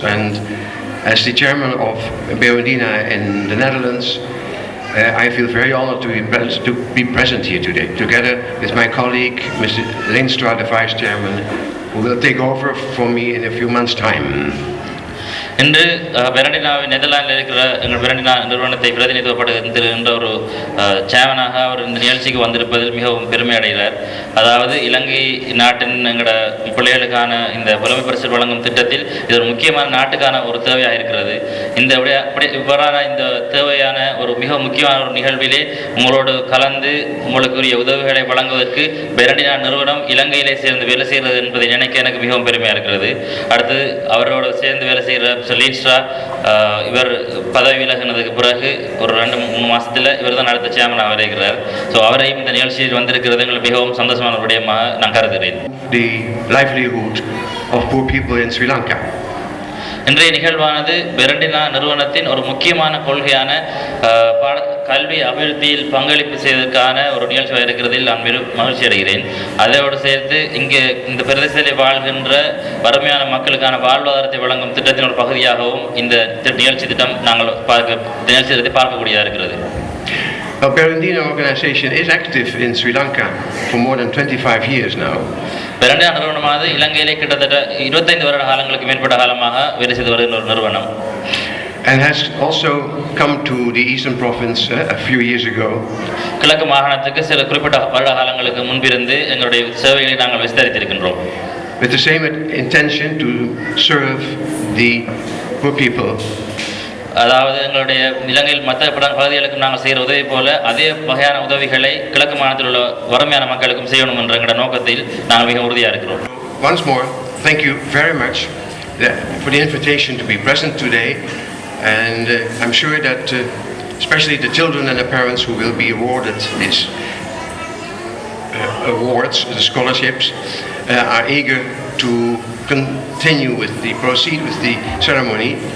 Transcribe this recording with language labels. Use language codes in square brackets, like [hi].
[en] And as the chairman of Berendina in the Netherlands, I feel very honored to be present here today, together with my colleague, Mr. Leenstra, the vice chairman, who will take over for me in a few months' time. [ta] இன்று பெரண்டினாவின் நெதர்லாந்தில் இருக்கிற எங்கள் பெரண்டினா நிறுவனத்தை பிரதிநிதித்துவப்படுகின்ற ஒரு சேவனாக அவர் இந்த நிகழ்ச்சிக்கு வந்திருப்பதில் மிகவும் பெருமை அடைகிறார். அதாவது இலங்கை நாட்டின் எங்களோட பிள்ளைகளுக்கான இந்த புலமை பரிசு வழங்கும் திட்டத்தில் இது ஒரு முக்கியமான நாட்டுக்கான ஒரு தேவையாக இருக்கிறது. இவ்வாறான இந்த தேவையான ஒரு மிக முக்கியமான ஒரு நிகழ்விலே உங்களோடு கலந்து உங்களுக்குரிய உதவிகளை வழங்குவதற்கு பெரண்டினா நிறுவனம் இலங்கையிலே சேர்ந்து வேலை செய்கிறது என்பதை நினைக்க எனக்கு மிகவும் பெருமையாக இருக்கிறது. அடுத்து அவரோடு சேர்ந்து வேலை செய்கிற லீன்ஸ்ட்ரா இவர் பதவி விலகினதுக்கு பிறகு ஒரு 2-3 மாதத்தில் இவர் தான் அடுத்த சேர்மனாக வருகிறார். ஸோ அவரையும் இந்த நிகழ்ச்சியில் வந்திருக்கிறது எங்களுக்கு மிகவும் சந்தோஷமான விடயமாக நான் கருதுகிறேன். [en] The livelihood of poor people in Sri Lanka. [ta] இன்றைய நிகழ்வானது பெரண்டினா நிறுவனத்தின் ஒரு முக்கியமான கொள்கையான கல்வி அபிவிருத்தியில் பங்களிப்பு செய்வதற்கான ஒரு நிகழ்ச்சியாக இருக்கிறதில் நான் மகிழ்ச்சி அடைகிறேன். அதோடு சேர்த்து இங்கே இந்த பிரதேசத்தில் வாழ்கின்ற வறுமையான மக்களுக்கான வாழ்வாதாரத்தை வழங்கும் திட்டத்தின் ஒரு பகுதியாகவும் இந்த நிகழ்ச்சி திட்டம் நாங்கள் நிகழ்ச்சி திட்டத்தை பார்க்கக்கூடியதாக இருக்கிறது. [en] The Berendina organization is active in Sri Lanka for more than 25 years now. [ta] பெரண்டினா நிறுவனமானது இலங்கையிலே கிட்டத்தட்ட 25 வருட காலங்களுக்கு மேற்பட்ட காலமாக வேலை செய்து வருகின்ற ஒரு நிறுவனம். [en] And has also come to the Eastern Province a few years ago. [ta] கிழக்கு மாகாணத்துக்கு சில குறிப்பிட்ட வருட காலங்களுக்கு முன்பிருந்து எங்களுடைய சேவைகளை நாங்கள் விஸ்தரித்திருக்கின்றோம். [en] With the same intention to serve the poor people. [ta] அதாவது எங்களுடைய இலங்கையில் மற்ற பகுதிகளுக்கும் நாங்கள் செய்கிற உதவி போல அதே வகையான உதவிகளை கிழக்கு மாநிலத்தில் உள்ள வறுமையான மக்களுக்கும் செய்யணும் என்ற எங்களுடைய நோக்கத்தில் நாங்கள் மிக உறுதியாக இருக்கிறோம். [en] Once more, thank you very much for the invitation to be present today, and I'm sure that especially the children and the parents who will be awarded these awards, the scholarships, are eager to proceed with the ceremony.